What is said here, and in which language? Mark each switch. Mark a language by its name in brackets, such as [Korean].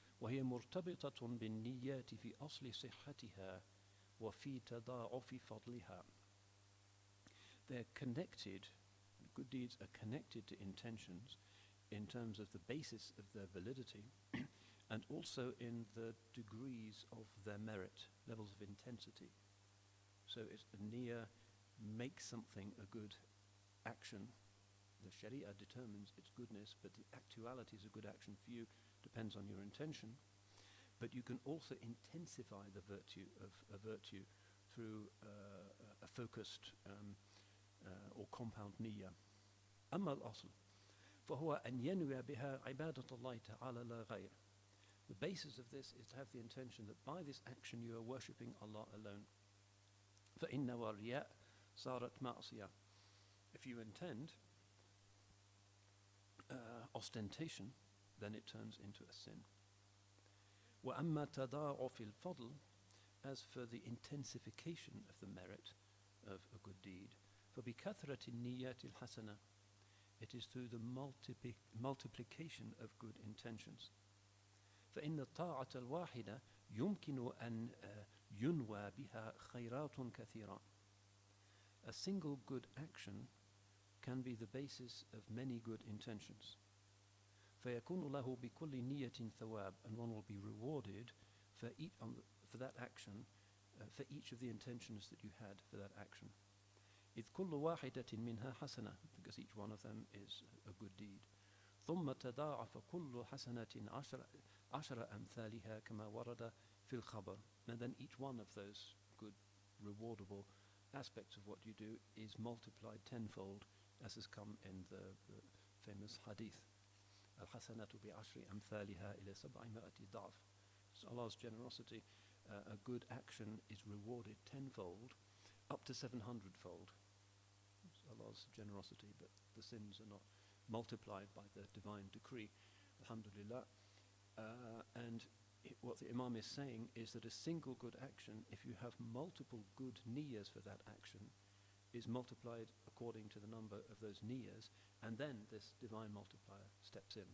[Arabic] وهي مرتبطة بالنيات في أصل صحتها وفي تضاعف فضلها. [English] They're connected, good deeds are connected to intentions in terms of the basis of their validity and also in the degrees of their merit, levels of intensity. So it's the niyyah makes something a good action. The sharia determines its goodness, but the actuality is a good action for you, depends on your intention. But you can also intensify the virtue of a virtue through a focused or compound niyyah. [Arabic] أما الأصل فهو أن ينوي بها عبادة الله تعالى لا غير. [English] The basis of this is to have the intention that by this action you are worshipping Allah alone. [Arabic] فإن والرياء صارت معصية. [English] If you intend ostentation, then it turns into a sin. [Arabic] وَأَمَّا تَضَاعُفِ الْفَضْلِ, [English] as for the intensification of the merit of a good deed, [Arabic] فَبِكَثْرَةِ النِّيَّاتِ الْحَسَنَةِ, [English] it is through the multiplication of good intentions. [Arabic] فإن الطاعة الواحدة يمكن أن ينوى بها خيرات كثيرة. [English] A single good action can be the basis of many good intentions. [Arabic] فيكون له بكل نية ثواب, [English] and one will be rewarded for that action, for each of the intentions that you had for that action. [Arabic] إذ كل واحدة منها حسنة, [English] because each one of them is a good deed. [Arabic] ثم تضاعف كل حسنة عشر أمثالها كما ورد في الخبر. [English] And then each one of those good, rewardable aspects of what you do is multiplied tenfold, as has come in the famous hadith. [Arabic] الحسنة بعشر أمثالها إلى 700 ضعف. [English] So Allah's generosity, a good action is rewarded tenfold, up to 700-fold. It's Allah's generosity, but the sins are not multiplied by the divine decree. Alhamdulillah. And what the Imam is saying is that a single good action, if you have multiple good niyyahs for that action, is multiplied according to the number of those niyyahs, and then this divine multiplier steps in.